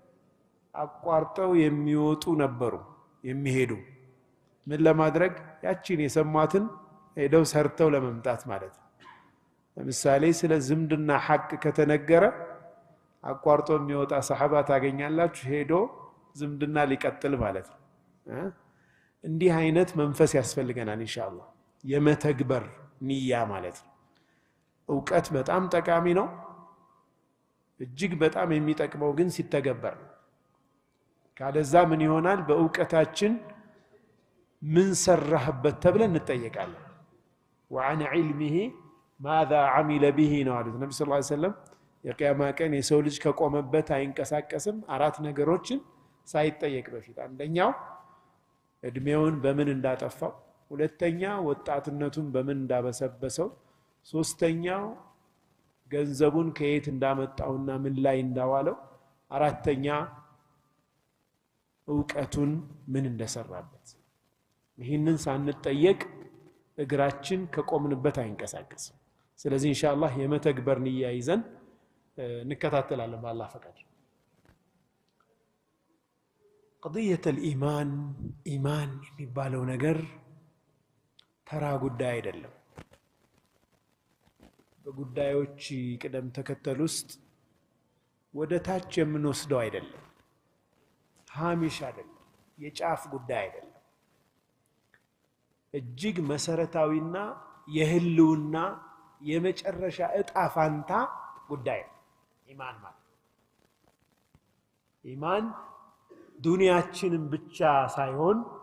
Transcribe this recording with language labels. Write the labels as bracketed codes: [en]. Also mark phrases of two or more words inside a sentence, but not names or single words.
[am] አቋርጠው የሚወጡ ነበሩ የሚሄዱ ምን ለማድረግ ያቺን የሰማትን ሄደው ሰርተው ለመምጣት ማለት ነው ለምሳሌ ስለ ዝምድና ሐቅ ከተነገረ አቋርጦ የሚወጣ ሰሃባ ታገኛላችሁ ሄዶ ዝምድና ሊቀጥል ማለት ነው እንዲህ አይነት መንፈስ ያስፈልገናል ኢንሻአላህ የመተግበር ንያ ማለት ነው ዕውቀት በጣም ጠቃሚ ነው እጅግ በጣም የሚጠቅመው ግን ሲተገበር ካለዛ ምን ይሆናል በዕውቀታችን ምን ሰራህበት ተብለን እንጠየቃለን [ar] وعن علمه ماذا عمل به [am] ነው አሉት ነብዩ [ar] صلى الله عليه وسلم [am] የቂያማ ቀን የሰው ልጅ ከቆመበት አይንቀሳቀስም አራት ነገሮችን ሳይጠየቅ በፊት አንደኛው እድሜውን በምን እንዳጠፋው ሁለተኛ ወጣትነቱን በምን እንዳበሰበሰው ሶስተኛው ገንዘቡን ከየት እንዳመጣውና ምን ላይ እንዳዋለው አራተኛ ዕውቀቱን ምን እንደሰራበት ይህንን ሳንጠየቅ እግራችን ከቆምንበት አይንቀሳቀስም ስለዚህ ኢንሻአላህ የመተግበር ንያ ይዘን እንከታተላለን በአላህ ፈቃድ [ar] قضيه الايمان [am] ኢማን የሚባለው ነገር ተራ ጉዳይ አይደለም በጉዳዮች ቅደም ተከተል ውስጥ ወደ ታች የምንወስደው አይደለም ሃሚሽ አይደለም የጫፍ ጉዳይ አይደለም እጅግ መሰረታዊና የህልውና የመጨረሻ እጣ ፋንታ ጉዳይ ኢማን ማለት ኢማን ዱንያችንን ብቻ ሳይሆን